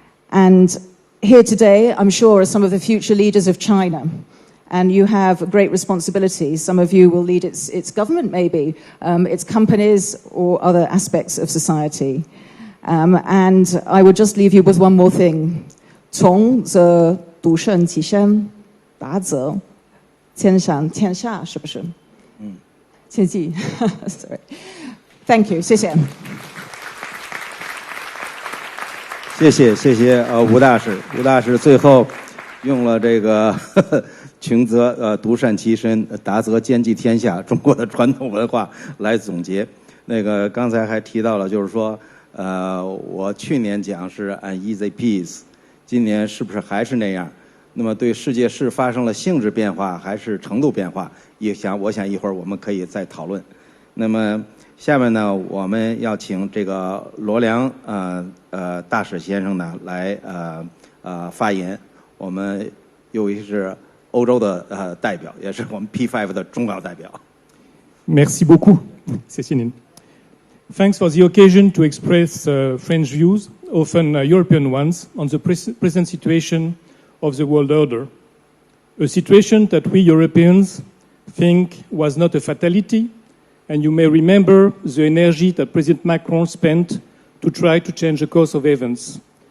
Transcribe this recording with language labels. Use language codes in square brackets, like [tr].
[en] And here today, I'm sure, are some of the future leaders of China. And you have a great responsibility. Some of you will lead its government, maybe, its companies or other aspects of society. And I would just leave you with one more thing. [zh] 从则独胜其身，达则天上天下，是不是？切记 ，sorry. [en] Thank you， [zh] 谢谢。谢谢吴大使。吴大使最后用了这个穷则独善其身，达则兼济天下，中国的传统文化来总结。那个刚才还提到了，就是说，我去年讲是 [en] an easy peace， [zh] 今年是不是还是那样？那么对世界是发生了性质变化还是程度变化？我想一会儿我们可以再讨论。那么下面呢，我们要请这个罗良大使先生呢来发言。我们由于是欧洲的代表，也是我们 P5 的重要代表。 [fr] Merci beaucoup. [zh] 谢谢您。 [en] Thanks for the occasion to express French views, often European ones, on the present situation of the world order. A situation that we Europeans think was not a fatality, and you may remember the energy that President Macron spent to try to change the course of events.